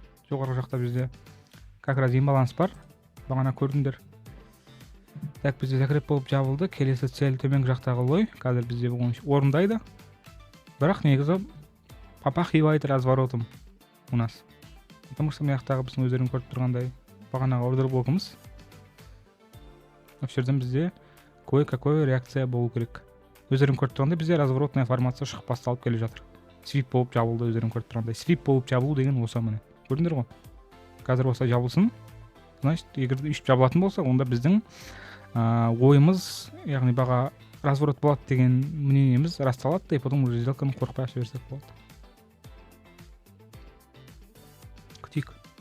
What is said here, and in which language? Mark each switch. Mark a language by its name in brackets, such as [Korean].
[Kazakh] жоғарғы жақта бізде [Russian] как раз [Kazakh] имбаланс бар, бағана көрдіңдер. [Russian] Так, [Kazakh] бізде закреп болып жабылды. Келесі цель төменгі жақтағы лой. Қазір бізде бұны орындайды. Бірақ негізі [Russian] попахивает разворотом у нас. Потому что [Kazakh] мына жақтағы біздің өздерің көріп тұрғандай бағанағы ордер блогымыз. Осы жерден бізде [Russian] кое-какой [Kazakh] реакция болу керек. Өздерің көріп тұрғандай бізде [Russian] разворотная формация [Kazakh] шығып басталып келе жатыр. Свип болып жабылды, өздерің көріп тұрғандай. Свип болып жабылу деген осы міне. Көрдіңдер ғой? Қазір осы жабылсын. [Russian] Значит, [Kazakh] егер үйтіп жабылатын болса, онда біздің ойымыз, яғни баға разворот болады деген мнениеміз расталады, [Russian] и потом уже [Kazakh] сделканы қорықпай аша берсек болады. Күтейік.